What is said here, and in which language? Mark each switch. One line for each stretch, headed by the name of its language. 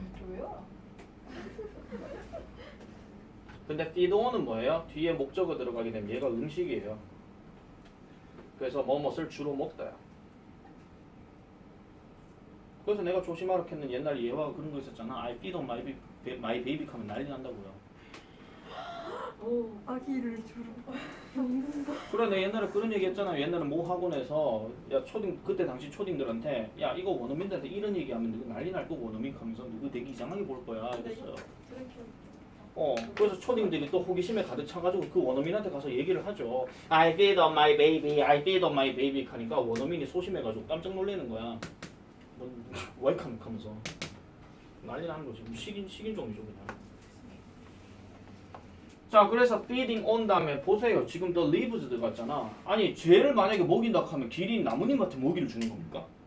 Korean: 왜요? 근데 feed on은 뭐예요? 뒤에 목적어 들어가게 되면 얘가 음식이에요. 그래서 뭐뭇을 주로 먹다야. 그래서 내가 조심하라 했는 옛날 예화가 그런 거 있었잖아.
English: I feed on my baby
Korean: 하면 난리 난다고요. 아기를 주로. 그래, 내가 옛날에 그런 얘기 했잖아. 옛날에 모 학원에서 야 초딩 그때 당시 초딩들한테 야 이거 원어민들한테 이런 얘기하면 누구 난리 날 거고 원어민 하면서 누구 되게 이상하게 볼 거야 이랬어요. 그래서 초딩들이 또 호기심에 가득 차가지고 그 원어민한테 가서 얘기를 하죠.
English: I feed on my baby, I feed on my baby
Korean: 하니까 원어민이 소심해가지고 깜짝 놀라는 거야. 와이카믹 하면서 난리 나는 거지. 식인종이죠 그냥. 자, 그래서 feeding on 다음에 보세요. 지금 the leaves 들어갔잖아. 아니 쟤를 만약에 먹인다 하면 기린 나무님한테 먹이를 주는 겁니까?